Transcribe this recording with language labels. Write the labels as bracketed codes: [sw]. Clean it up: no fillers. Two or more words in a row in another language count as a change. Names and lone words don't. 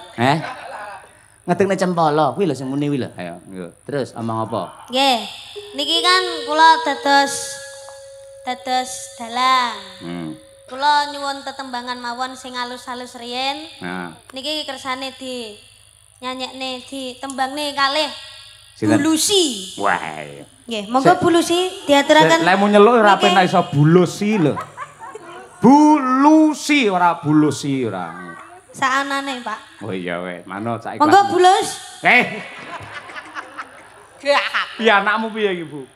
[jv] Ngedekne cempala kuwi lho sing muni kuwi lho. Ayo, terus omong apa? Nggih. Niki kan kula dados dalang. Kula nyuwun tetembangan mawon sing halus-halus riyen. Nah. Niki kersane di nyanyekne di tembangne kalih Sinten? Bulusi. Wah. Nggih, monggo Bulusi diaturaken. Lek mau nyeluk ora Niki. penak iso bulusi lho. Bulusi ora bulusi ora. Saanane, Pak. Oh iya weh, manut saiki. Monggo Bulus. Piye anakmu piye iki, Bu?